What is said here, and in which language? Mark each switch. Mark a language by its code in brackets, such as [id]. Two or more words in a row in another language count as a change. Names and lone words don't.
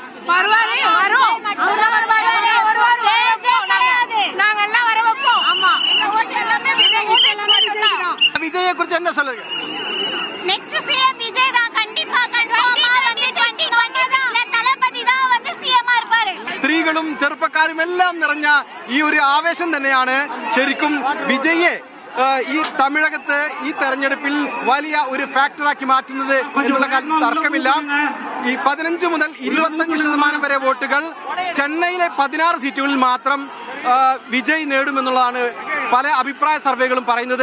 [ta] வருவாரு, வரும். நாங்க எல்லாம் வர வைப்போம். ஆமா, விஜயை குறித்து என்ன சொல்லுங்க? [en] next CM [ta] விஜய் தான். கண்டிப்பா கன்ஃபார்மா வந்து 2026ல தளபதி தான் வந்து சிஎம் இருப்பாரு. [ml] സ്ത്രീകളും ചെറുപ്പക്കാരും എല്ലാം നിറഞ്ഞ ഈ ഒരു ആവേശം തന്നെയാണ് ശരിക്കും വിജയെ ഈ തമിഴകത്ത് ഈ തെരഞ്ഞെടുപ്പിൽ വലിയ ഒരു ഫാക്ടറാക്കി മാറ്റുന്നത് എന്നുള്ള കാര്യത്തിൽ തർക്കമില്ല. ഈ 15 മുതൽ 25% വരെ വോട്ടുകൾ ചെന്നൈയിലെ 16 സീറ്റുകളിൽ മാത്രം വിജയ് നേടുമെന്നുള്ളതാണ് പല അഭിപ്രായ സർവേകളും പറയുന്നത്.